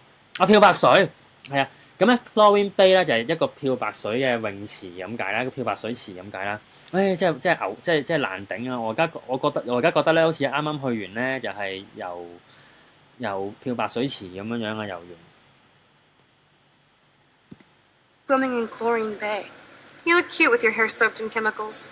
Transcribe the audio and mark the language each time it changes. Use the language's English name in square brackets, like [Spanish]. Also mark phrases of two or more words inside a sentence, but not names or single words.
[Cantonese] 漂白水係啊，咁咧 Chlorine Bay 咧就係一個漂白水嘅泳池咁解啦，個漂白水池咁解啦。唉，真係難頂啊！我而家覺得咧，好似啱啱去完咧，就係游漂白水池咁樣啊，游完。 [English] Swimming in Chlorine Bay. You look cute with your hair soaked in chemicals.